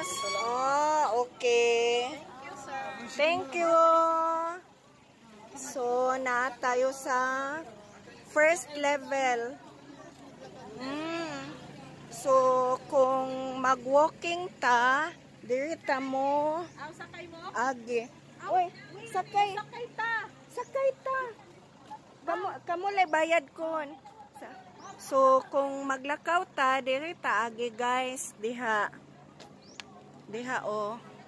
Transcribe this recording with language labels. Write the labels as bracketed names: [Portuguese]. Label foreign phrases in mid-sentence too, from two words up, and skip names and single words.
[English] Oh, okay. Thank you. So, [Cebuano] na tayo sa [English] first level. [Cebuano] So, kung mag-walking ta, dirita mo. Sakay mo? Agi. Uy, sakay. Sakay ta. Sakay ta. Kamu lay bayad kon. So, kung maglakaw ta, dirita agi guys. Diha. Diha o.